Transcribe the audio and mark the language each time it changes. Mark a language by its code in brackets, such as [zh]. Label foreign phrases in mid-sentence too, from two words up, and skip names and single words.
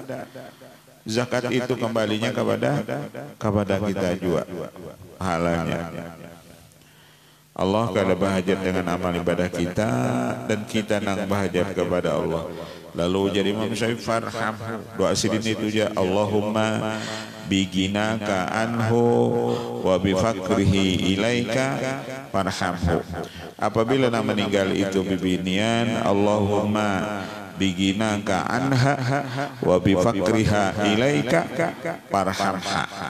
[id] Zakat itu kembalinya kepada kita juga halanya. [bjn] Allah kada bahajat dengan amal ibadah kita dan kita nang bahajat kepada Allah. Lalu jadi Imam Syafi'i farham, doa sidin itu [ar] يا اللهم بغناك عنه وبفقره إليك فارحمه. [bjn] Apabila nak meninggal itu bibinian [ar] اللهم بغناك عنها وبفقرها إليك فارحمها.